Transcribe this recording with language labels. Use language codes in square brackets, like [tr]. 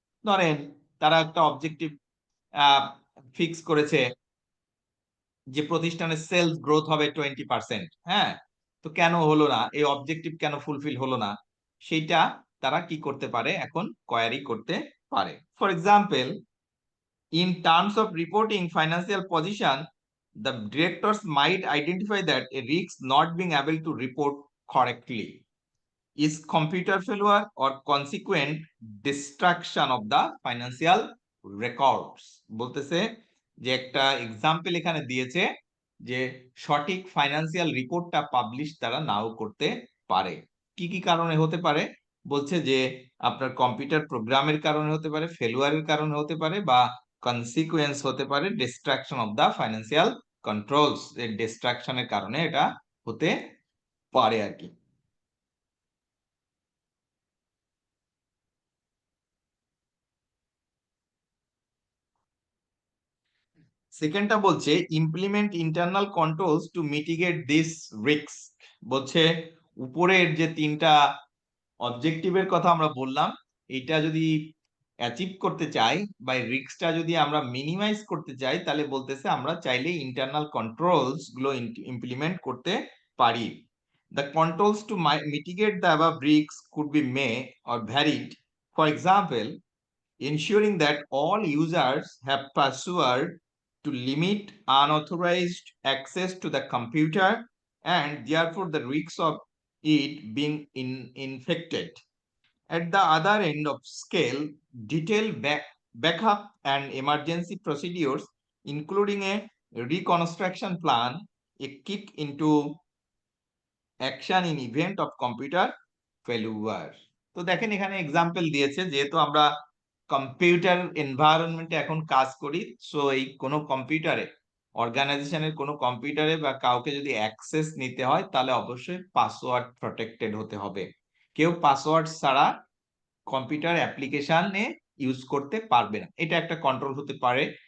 [bn] ধরেন তারা একটা অবজেক্টিভ ফিক্স করেছে যে প্রতিষ্ঠানের সেলস গ্রোথ হবে 20%, হ্যাঁ, তো কেন হলো না, এই অবজেক্টিভ কেন ফুলফিল হলো না, সেইটা তারা কি করতে পারে, এখন কোয়ারি করতে পারে। [en] For example, in terms of reporting financial position, the directors might identify that a risk not being able to report correctly is computer failure or consequent destruction of the financial records। [bn] বলতেছে যে একটা example এখানে দিয়েছে যে সঠিক financial রিপোর্টটা publish তারা নাও করতে পারে। কি কি কারণে হতে পারে? বলছে যে আপনার কম্পিউটার প্রোগ্রামের কারণে হতে পারে, ফেলুয়ারের কারণে হতে পারে, বা কনসিকুয়েন্স হতে পারে [en] destruction of the financial controls, [bn] এর ডিস্ট্রাকশনের কারণে এটা হতে পারে আর কি। সেকেন্ডটা বলছে [en] Implement internal controls to mitigate this risk. [bn] বলছে উপরের যে তিনটা অবজেক্টিভের কথা আমরা বললাম, এটা যদি অ্যাচিভ করতে চাই বা রিস্কটা যদি আমরা মিনিমাইজ করতে চাই, তাহলে বলতেছে আমরা চাইলে ইন্টারনাল কন্ট্রোলস গুলো ইমপ্লিমেন্ট করতে পারি। [en] The controls to mitigate the above risks could be may or varied. For example, ensuring that all users have password to limit unauthorized access to the computer and therefore the risks of it being infected. At the other end of scale, detailed backup and emergency procedures, including a reconstruction plan, a kick into action in event of computer failure। [bn] তো দেখেন এখানে example দিয়েছে, যেহেতু আমরা computer এনভায়রনমেন্টে এখন কাজ করি, so এই কোনো কম্পিউটারে, অর্গানাইজেশনের কোনো কম্পিউটারে বা কাউকে যদি অ্যাক্সেস নিতে হয় তাহলে অবশ্যই পাসওয়ার্ড প্রটেক্টেড হতে হবে। কেউ পাসওয়ার্ড ছাড়া কম্পিউটার অ্যাপ্লিকেশনে ইউজ করতে পারবে না, এটা একটা কন্ট্রোল হতে পারে।